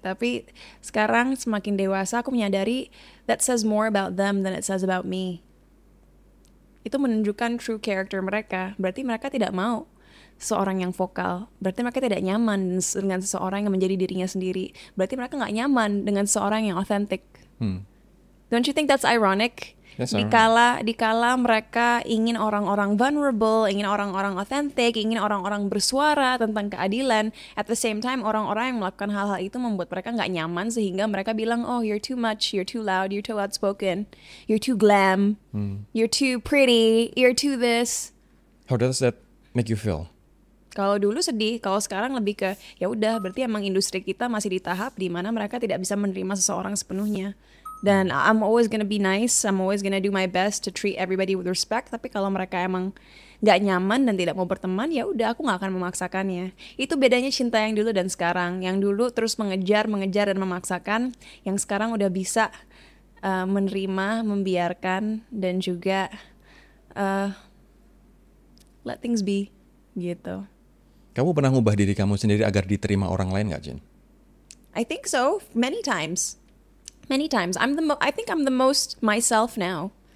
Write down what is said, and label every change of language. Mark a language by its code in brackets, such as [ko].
[id] Tapi sekarang semakin dewasa aku menyadari [en] that says more about them than it says about me. [id] Itu menunjukkan true character mereka. Berarti mereka tidak mau seorang yang vokal. Berarti mereka tidak nyaman dengan seseorang yang menjadi dirinya sendiri. Berarti mereka nggak nyaman dengan seorang yang authentic. [en] Don't you think that's ironic? Yes, [id] Dikala mereka ingin orang-orang vulnerable, ingin orang-orang authentic, ingin orang-orang bersuara tentang keadilan, [en] at the same time [id] orang-orang yang melakukan hal-hal itu membuat mereka nggak nyaman sehingga mereka bilang, [en] oh you're too much, you're too loud, you're too outspoken, you're too glam, you're too pretty, you're too this. How does that make you feel? [id] Kalau dulu sedih, kalau sekarang lebih ke ya udah berarti emang industri kita masih di tahap di mana mereka tidak bisa menerima seseorang sepenuhnya. Dan [en] I'm always gonna be nice, I'm always gonna do my best to treat everybody with respect. [id] Tapi kalau mereka emang nggak nyaman dan tidak mau berteman, ya udah aku nggak akan memaksakannya. Itu bedanya cinta yang dulu dan sekarang. Yang dulu terus mengejar dan memaksakan. Yang sekarang udah bisa menerima, membiarkan dan juga [en] let things be [id] gitu. Kamu pernah ngubah diri kamu sendiri agar diterima orang lain nggak, Jin? [en] I think so, many times. I think I'm the most myself now.